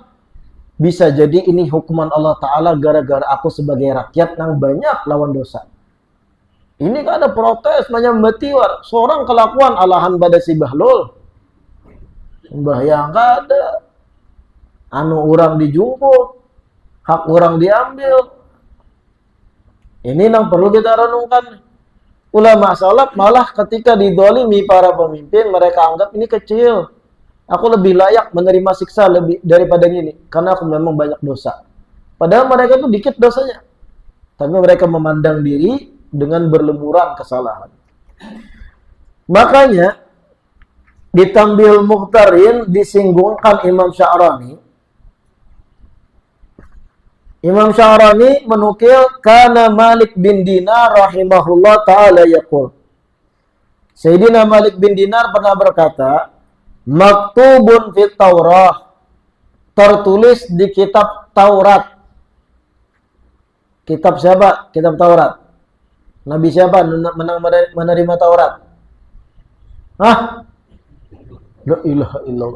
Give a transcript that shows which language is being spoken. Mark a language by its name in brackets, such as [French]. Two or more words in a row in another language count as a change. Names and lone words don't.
[Indonesian] Bisa jadi ini hukuman Allah Ta'ala gara-gara aku sebagai rakyat yang banyak lawan dosa. Ini kan ada protes menyambati war. Seorang kelakuan alahan pada si bahlul. Sembahyang kada. Anu orang dijungkut, hak orang diambil. Ini yang perlu kita renungkan. Ulama salaf malah ketika didolimi para pemimpin, mereka anggap ini kecil. Aku lebih layak menerima siksa lebih daripada ini, karena aku memang banyak dosa. Padahal mereka itu dikit dosanya. Tapi mereka memandang diri dengan berlemuran kesalahan. Makanya, di Tambil Mukhtarin disinggungkan Imam Sya'rani. Imam Sya'rani menukil kana Malik bin Dinar [Arabic] رحمه الله تعالى يقول. [Indonesian] Sayyidina Malik bin Dinar pernah berkata, [Arabic] مكتوب في التوراة, [Indonesian] tertulis di kitab Taurat. Kitab siapa? Kitab Taurat. Nabi siapa menerima Taurat? [Arabic] Hah? لا إله إلا الله.